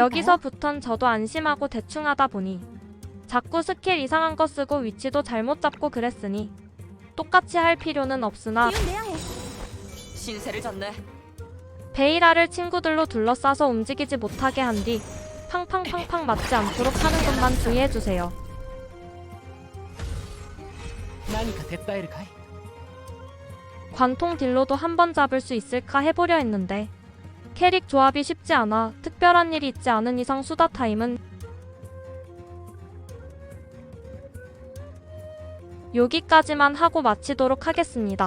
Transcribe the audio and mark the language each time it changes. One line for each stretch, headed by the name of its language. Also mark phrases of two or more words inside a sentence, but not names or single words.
Korean: 여기서부턴 저도 안심하고 대충 하다 보니 자꾸 스킬 이상한 거 쓰고 위치도 잘못 잡고 그랬으니 똑같이 할 필요는 없으나 기운 내야 해. 신세를 졌네. 베이라를 친구들로 둘러싸서 움직이지 못하게 한 뒤 팡팡팡팡 맞지 않도록 하는 것만 주의해주세요.
Japanese: 何か手伝えるかい？
Korean: 관통 딜로도 한 번 잡을 수 있을까 해보려 했는데 캐릭 조합이 쉽지 않아 특별한 일이 있지 않은 이상 수다 타임은 여기까지만 하고 마치도록 하겠습니다.